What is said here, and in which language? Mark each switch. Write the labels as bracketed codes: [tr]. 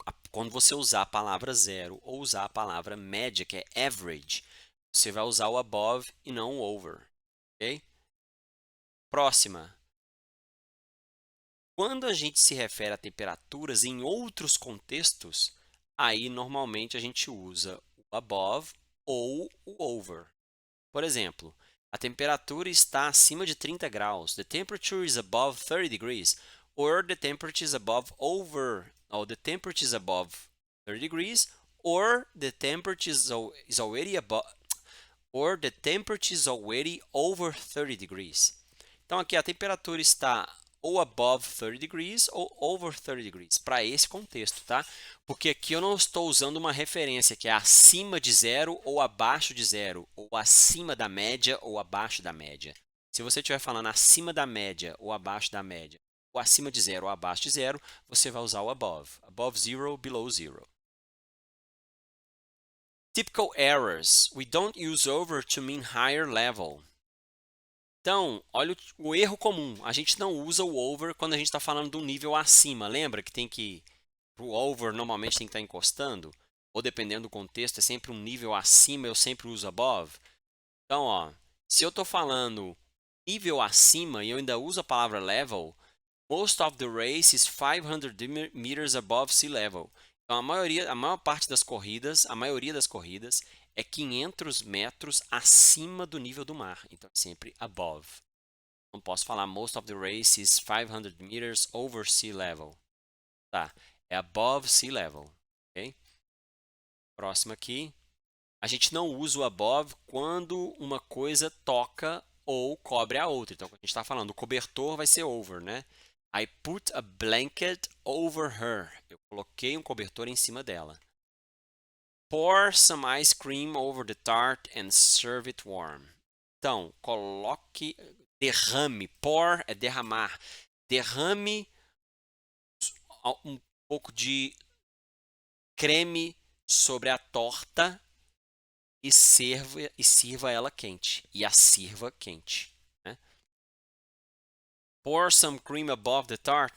[pt] Quando você usar a palavra zero ou usar a palavra média, que é average, você vai usar o above e não o over, ok? Próxima. Quando a gente se refere a temperaturas em outros contextos, aí normalmente a gente usa o above ou o over. Por exemplo, a temperatura está acima de 30 graus. [en] The temperature is above 30 degrees. Or the temperature is above or the temperature is above 30 degrees. Or the temperature is already above, or the temperature is already over 30 degrees. [pt] Então aqui a temperatura está ou [en] above 30 degrees [pt] ou [en] over 30 degrees, [pt] para esse contexto, tá? Porque aqui eu não estou usando uma referência que é acima de zero ou abaixo de zero, ou acima da média ou abaixo da média. Se você estiver falando acima da média ou abaixo da média, ou acima de zero ou abaixo de zero, você vai usar o above. [en] Above zero, below zero. Typical errors. We don't use over to mean higher level. [pt] Então, olha o erro comum. A gente não usa o over quando a gente está falando do nível acima. Lembra que tem que... O over normalmente tem que estar encostando? Ou dependendo do contexto, é sempre um nível acima, eu sempre uso above. Então, ó, se eu estou falando nível acima e eu ainda uso a palavra level, [en] most of the race is 500 meters above sea level. [pt] Então, a maior parte das corridas, a maioria das corridas é 500 metros acima do nível do mar. Então, é sempre above. Não posso falar [en] most of the race is 500 meters over sea level. [pt] Tá, é above sea level, ok? Próximo aqui. A gente não usa o above quando uma coisa toca ou cobre a outra. Então, quando a gente está falando, o cobertor vai ser over, né? [en] I put a blanket over her. [pt] Eu coloquei um cobertor em cima dela. [en] Pour some ice cream over the tart and serve it warm. [pt] Então, coloque, derrame. Pour é derramar. Derrame um pouco de creme sobre a torta e sirva ela quente. E a sirva quente. Né? [en] Pour some cream above the tart?